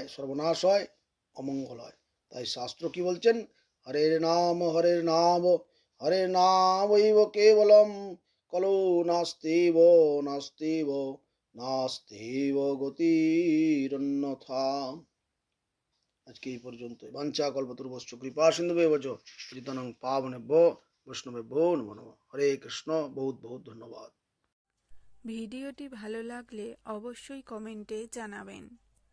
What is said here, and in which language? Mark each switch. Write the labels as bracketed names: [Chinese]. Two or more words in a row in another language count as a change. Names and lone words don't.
[Bangla] সর্বনাশ হয়, অমঙ্গল হয়। তাই শাস্ত্র কি বলছেন? [Sanskrit] হরের নাম হরের নাম, হরের নামৈব কেবলম, কলো নাস্তিব নাস্তিব নাস্তিব গতিরন্যথা। [Bangla] আজকে এই পর্যন্ত। [Sanskrit] বাঞ্ছা কল্পতরুভশ্চ কৃপা সিন্ধুভ্যেব চ পতিতানাং পাবনেভ্যো বৈষ্ণবেভ্যো নমো নমঃ। [Bangla] হরে কৃষ্ণ। বহুত বহুত ধন্যবাদ। ভিডিওটি ভালো লাগলে অবশ্যই কমেন্টে জানাবেন।